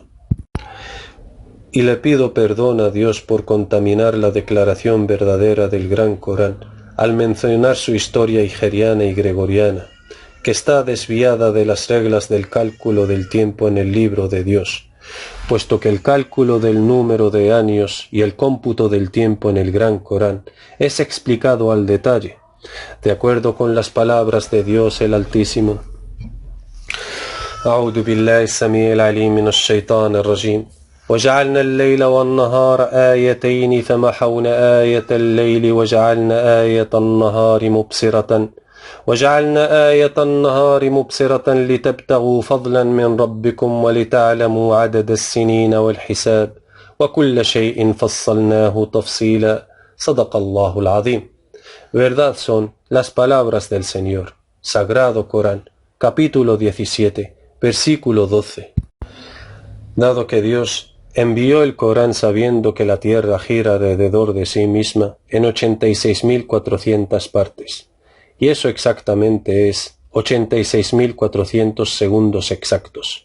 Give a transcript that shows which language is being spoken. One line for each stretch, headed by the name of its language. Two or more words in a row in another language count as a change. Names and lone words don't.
Spanish: Y le pido perdón a Dios por contaminar la declaración verdadera del gran Corán al mencionar su historia hijriana y gregoriana, que está desviada de las reglas del cálculo del tiempo en el libro de Dios, puesto que el cálculo del número de años y el cómputo del tiempo en el Gran Corán es explicado al detalle, de acuerdo con las palabras de Dios el Altísimo.
Arabic: أعوذ بالله السميع العليم من الشيطان الرجيم وجعلنا الليل والنهار آيتين فمحونا آية الليل وجعلنا آية النهار مبصرة لتبتغوا فضلا من ربكم ولتعلموا عدد السنين والحساب وكل شيء فصلناه تفصيلا صدق الله العظيم.
Spanish: Verdad son las palabras del Señor. Sagrado Corán, capítulo 17, versículo 12. Dado que Dios envió el Corán sabiendo que la tierra gira alrededor de sí misma en 86.400 partes, y eso exactamente es 86.400 segundos exactos.